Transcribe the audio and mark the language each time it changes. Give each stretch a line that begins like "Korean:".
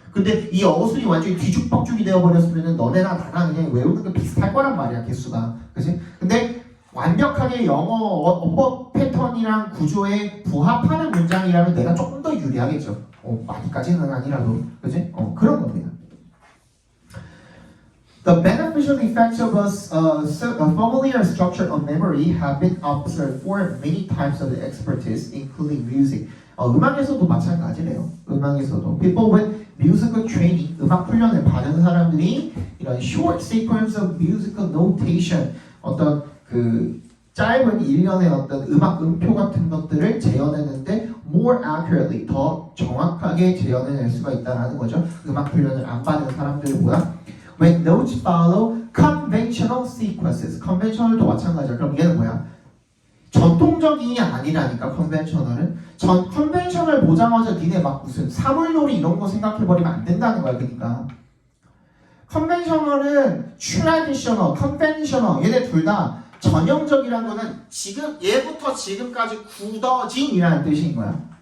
Korean: 근데 이 어순이 완전히 뒤죽박죽이 되어버렸으면 너네나 나나 그냥 외우는 게 비슷할 거란 말이야, 개수가. 그치? 근데 완벽하게 영어 어법 패턴이랑 구조에 부합하는 문장이라면 내가 조금 더 유리하겠죠. 많이까지는 아니라도. 그치? 그런 겁니다.
English: The beneficial effects of a familiar structure of memory have been observed for many types of expertise, including music.
Korean: 음악에서도 마찬가지래요. 음악에서도 people with musical training, 음악 훈련을 받은 사람들이 이런 short sequence of musical notation, 어떤 그 짧은 일련의 어떤 음악 음표 같은 것들을 재현했는데 more accurately, 더 정확하게 재현해낼 수가 있다는 거죠. 음악 훈련을 안 받은 사람들보다.
English: When notes follow conventional sequences, conventional도 마찬가지야.
Korean: 그럼 얘는 뭐야? 전통적인이 아니라니까. 컨벤셔널은 컨벤셔널 보자마자 니네 막 무슨 사물놀이 이런 거 생각해버리면 안 된다는 거야. 그러니까 컨벤셔널은 트래디셔널, 컨벤셔널 얘네 둘 다 전형적이란 거는 지금 얘부터 지금까지 굳어진이라는 뜻인 거야.